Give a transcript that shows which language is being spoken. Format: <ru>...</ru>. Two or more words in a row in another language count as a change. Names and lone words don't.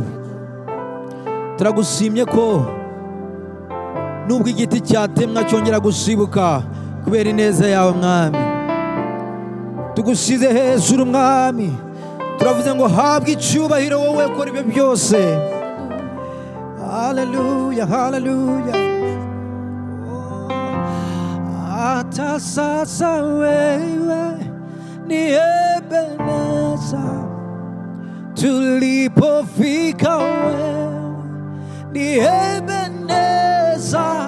<rn>Turagushimye ko nubwo igiti cyatemwa cyongera gushibuka kubera ineza yawe mwami. Tugusize hejuru mwami, turavuze ngo habwe icyubahiro wowe ukora ibyo byose. Haleluya, haleluya.</rn> <sw>Hata sasa wewe ni Ebeneza, tulipofika wewe ni Ebeneza.</sw>